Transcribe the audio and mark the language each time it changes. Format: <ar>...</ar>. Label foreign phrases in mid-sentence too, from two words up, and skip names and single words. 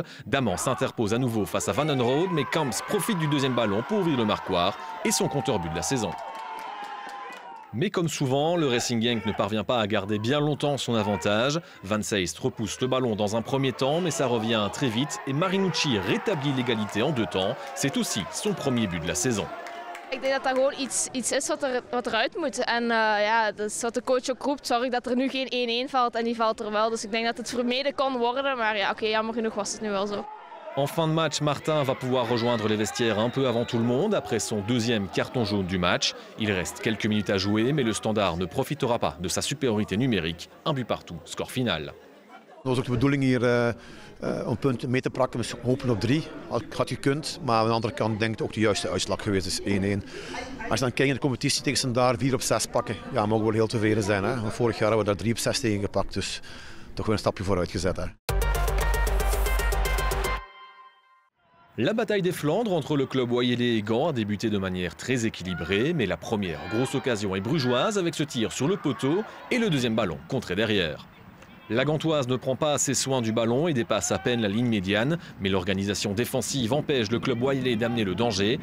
<fr>Daman s'interpose à nouveau face à Van den Rode, mais Kamps profite du deuxième ballon pour ouvrir le marquoir et son compteur but de la saison. Mais comme souvent, le Racing Genk ne parvient pas à garder bien longtemps son avantage. Van Seist repousse le ballon dans un premier temps, mais ça revient très vite et Marinucci rétablit l'égalité en 2 temps. C'est aussi son premier but de la saison.</fr> <nl>Ik denk dat dat gewoon iets is wat eruit moet. En ja, dat is wat de coach ook roept. Zorg dat er nu geen 1-1 valt en die valt er wel. Dus ik denk dat het vermeden kon worden. Maar ja, oké, jammer genoeg was het nu wel zo.</nl> <fr>En fin de match, Martin va pouvoir rejoindre les vestiaires un peu avant tout le monde après son 2e carton jaune du match. Il reste quelques minutes à jouer, mais le Standard ne profitera pas de sa supériorité numérique. Un but partout, score final.</fr> <nl>Dat was ook de bedoeling hier om punten mee te pakken. We hopen op 3, had gekund. Maar aan de andere kant denk ik ook de juiste uitslag geweest is 1-1. Als je dan kijkt naar de competitie tegen Standard 4 op 6 pakken, ja, mogen we wel heel tevreden zijn. Hè? Want vorig jaar hebben we daar 3 op 6 tegen gepakt, dus toch weer een stapje vooruit gezet. Hè?</nl> <fr>La bataille des Flandres entre le club Oyelet et Gand a débuté de manière très équilibrée, mais la première grosse occasion est brugeoise avec ce tir sur le poteau et le deuxième ballon contré derrière. La Gantoise ne prend pas assez soin du ballon et dépasse à peine la ligne médiane, mais l'organisation défensive empêche le club Oyelet d'amener le danger.</fr>